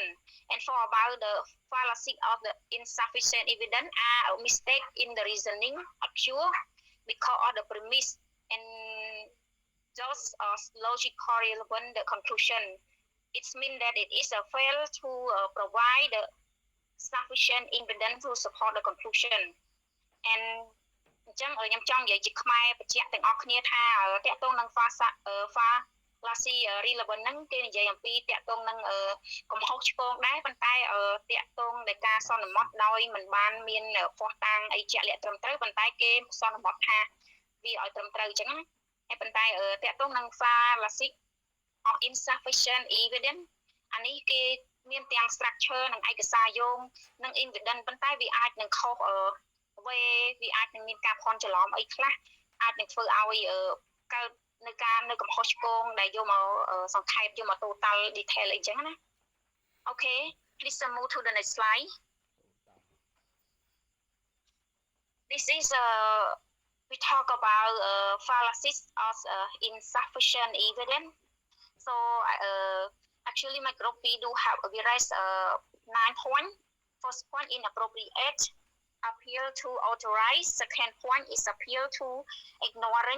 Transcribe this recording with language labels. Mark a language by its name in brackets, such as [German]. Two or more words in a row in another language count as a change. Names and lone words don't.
[English] And for about the fallacy of the insufficient evidence are a mistake in the reasoning occur because of the premise and just as logical relevant the conclusion. It means that it is a fail to provide the sufficient evidence to support the conclusion. [Khmer] And អញ្ចឹងខ្ញុំចង់និយាយជាខ្មែរបញ្ជាក់ទាំងអស់គ្នាថាតកតងនឹង [English] fallacy relevant [Khmer] ហ្នឹងគេនិយាយអំពីតកតងនឹងកំហុសឆ្គងដែរប៉ុន្តែតកតងដោយការ សន្មត់ដោយមិនបានមានភស្តុតាងអីជាក់លាក់ត្រឹមត្រូវប៉ុន្តែគេសន្ម ត់ថាវាឲ្យត្រឹមត្រូវអញ្ចឹងហើយប៉ុន្តែតកតងនឹង [English] fallacy of insufficient evidence [Khmer] អានេះគេមានទាំង structure និងឯកសារយោងនិង evidence ប៉ុន្តែវាអាចនឹងខុសវាអាចនឹងមានការភ័ន្តច្រឡំអីខ្លះអាចនឹងធ្វើឲ្យកើតនៅការនៅកំហុសឆ្គងដែលយកមកសង្ខេបយកមក [English] total detail [Khmer] អីចឹងណា [English] Okay please move to the next slide this is we talk about fallacies of insufficient evidence so actually my group we do have we raise 9 points first point inappropriate appeal to authorize second point is appeal to ignoring